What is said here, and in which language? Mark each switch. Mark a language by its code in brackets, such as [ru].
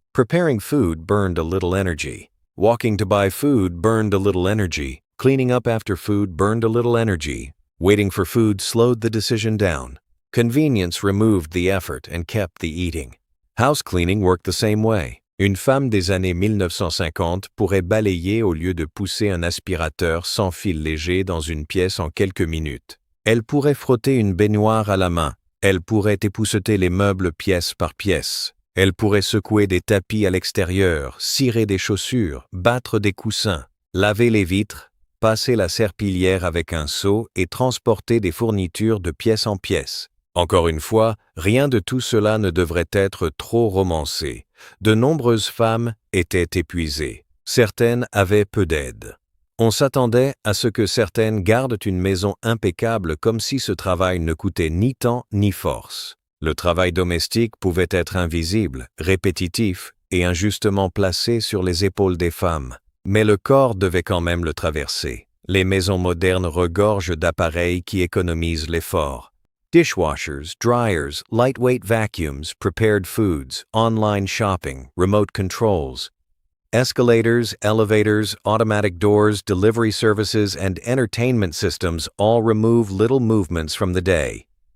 [en] Preparing food burned a little energy. Walking to buy food burned a little energy. Cleaning up after food burned a little energy. Waiting for food slowed the decision down. Convenience removed the effort and kept the eating. House cleaning worked the same way. [fr] Une femme des années 1950 pourrait balayer au lieu de pousser un aspirateur sans fil léger dans une pièce en quelques minutes. Elle pourrait frotter une baignoire à la main. Elle pourrait épousseter les meubles pièce par pièce. Elle pourrait secouer des tapis à l'extérieur, cirer des chaussures, battre des coussins, laver les vitres, passer la serpillière avec un seau et transporter des fournitures de pièce en pièce. Encore une fois, rien de tout cela ne devrait être trop romancé. De nombreuses femmes étaient épuisées. Certaines avaient peu d'aide. On s'attendait à ce que certaines gardent une maison impeccable comme si ce travail ne coûtait ni temps ni force. Le travail domestique pouvait être invisible, répétitif et injustement placé sur les épaules des femmes. Mais le corps devait quand même le traverser. Les maisons modernes regorgent d'appareils qui économisent l'effort. [en] Dishwashers, dryers, lightweight vacuums, prepared foods, online shopping, remote controls. Escalators, elevators, automatic doors, delivery services, and entertainment systems all remove little movements from the day.